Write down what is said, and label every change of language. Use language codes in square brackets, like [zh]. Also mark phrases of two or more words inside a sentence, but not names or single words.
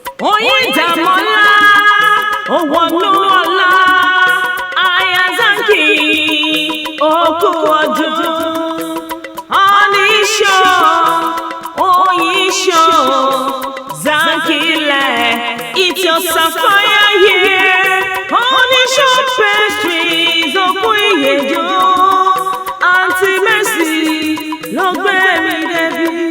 [yo] Oyin Dàmọ́lá, ó wọnú ọlá. Aya Zanki, ó kú ọdún. Oníṣó, Oyin ṣó, Zanki lẹ̀, [en] it's your sapphire year. [yo] Oníṣó pastries, ó kú ìyèdún. Aunty Mercy ló gbé mi débi.